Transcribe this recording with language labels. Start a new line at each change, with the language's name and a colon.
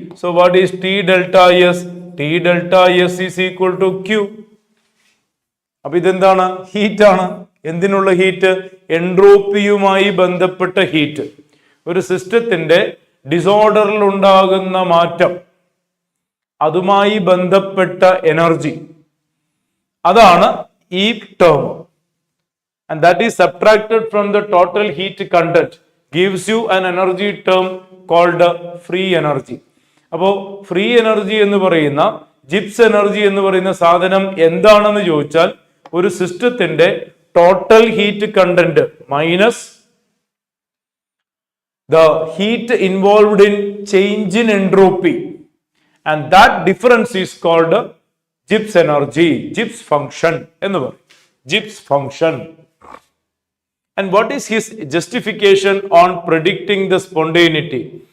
English: So what is T delta S? T delta S is equal to Q.
Malayalam: അപ്പൊ ഇതെന്താണ്? Heat ആണ്. എന്തിനുള്ള heat? എൻട്രോപ്പിയുമായി ബന്ധപ്പെട്ട ഹീറ്റ്. ഒരു സിസ്റ്റത്തിന്റെ ഡിസോർഡറിൽ ഉണ്ടാകുന്ന മാറ്റം, അതുമായി ബന്ധപ്പെട്ട എനർജി, അതാണ് ഈ term.
English: And that is subtracted from the total heat content gives you an energy term called free energy.
Malayalam: അപ്പോൾ ഫ്രീ എനർജി എന്ന് പറയുന്ന ജിപ്സ് എനർജി എന്ന് പറയുന്ന സാധനം എന്താണെന്ന് ചോദിച്ചാൽ ഒരു സിസ്റ്റത്തിന്റെ total heat content minus
English: the heat involved in change in entropy, and that difference is called Gibbs energy,
Malayalam: Gibbs function എന്ന് പറയും, Gibbs function.
English: And what is his justification on predicting the spontaneity?